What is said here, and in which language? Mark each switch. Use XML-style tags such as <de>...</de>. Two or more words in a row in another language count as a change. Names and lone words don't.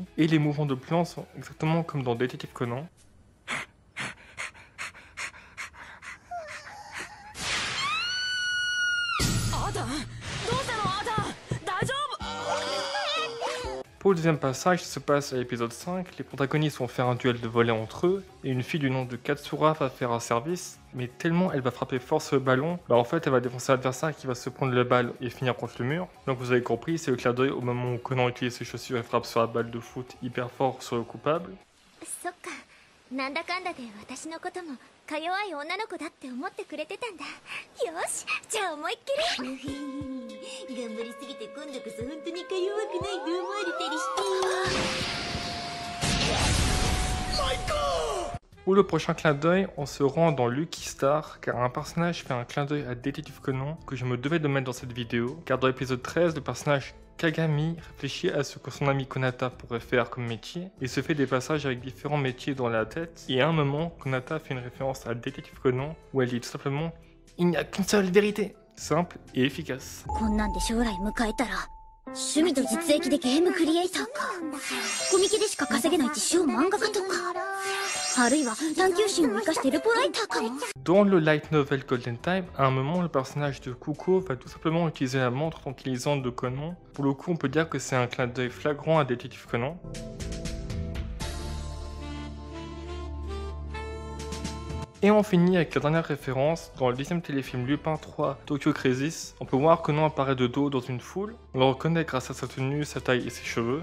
<fr>Et les mouvements de plan sont exactement comme dans Détective Conan. Pour le deuxième passage, se passe à l'épisode 5, les protagonistes vont faire un duel de volley entre eux, et une fille du nom de Katsura va faire un service, mais tellement elle va frapper fort sur le ballon, en fait elle va défoncer l'adversaire qui va se prendre la balle et finir contre le mur. Donc vous avez compris, c'est le clin d'œil au moment où Conan utilise ses chaussures et frappe sur la balle de foot hyper fort sur le coupable.</fr> <ja>なんだかんだで私のこともか弱い女の子だって思ってくれてたんだ。よし、じゃあ思いっきり頑張りすぎて今度こそ本当にか弱くないと思われたりして。</ja> <fr>Pour le prochain clin d'œil, on se rend dans Lucky Star, car un personnage fait un clin d'œil à Détective Conan que je me devais de mettre dans cette vidéo, car dans l'épisode 13, le personnage Kagami réfléchit à ce que son ami Konata pourrait faire comme métier, et se fait des passages avec différents métiers dans la tête, et à un moment, Konata fait une référence à Détective Conan, où elle dit tout simplement « Il n'y a qu'une seule vérité !» Simple et efficace.</fr> <ja>こんなんで将来迎えたら趣味と実益でゲームクリエイターかコミケでしか稼げない自称漫画家とかあるいは探求心を生かしてルポライターかも。</ja> <fr>Dans le light novel Golden Time, à un moment, le personnage de Kuko va tout simplement utiliser la montre tranquillisante de Conan. Pour le coup, on peut dire que c'est un clin d'œil flagrant à Détective Conan. Et on finit avec la dernière référence, dans le 10e téléfilm Lupin 3 Tokyo Crisis, on peut voir Conan apparaît de dos dans une foule, on le reconnaît grâce à sa tenue, sa taille et ses cheveux.</fr>